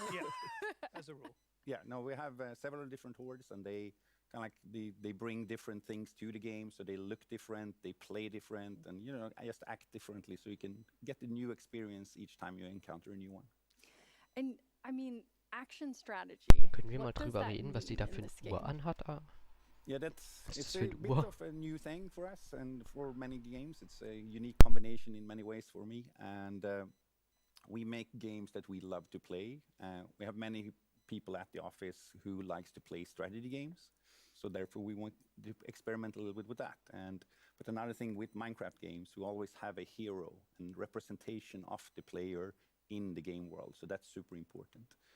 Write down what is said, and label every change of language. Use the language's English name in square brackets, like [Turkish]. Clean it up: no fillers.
[English] Yeah, as a rule. Yeah, no, we have several different hordes, and they kind of like they bring different things to the game, so they look different, they play different, and just act differently, so you can get a new experience each time you encounter a new one. And action strategy. [German] Können wir mal drüber reden, was die da für eine Uhr anhat? [English] Yeah, it's a bit of a new thing for us, and for many games, it's a unique combination in many ways for me. And we make games that we love to play. We have many people at the office who likes to play strategy games. So therefore, we want to experiment a little bit with that. But another thing with Minecraft games, we always have a hero and representation of the player in the game world. So that's super important.